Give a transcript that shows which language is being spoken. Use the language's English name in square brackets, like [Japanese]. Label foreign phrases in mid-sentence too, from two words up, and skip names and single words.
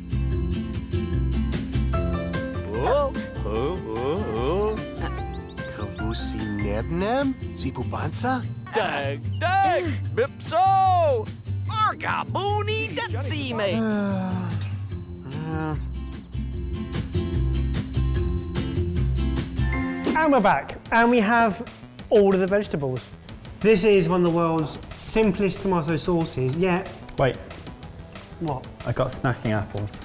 [English] Kavusi nebnem? Zipubansa? Dag, dag, bipso! Argabuni datsime! And we're back, and we have all of the vegetables. This is one of the world's simplest tomato sauces, yet... Wait, What? I got snacking apples.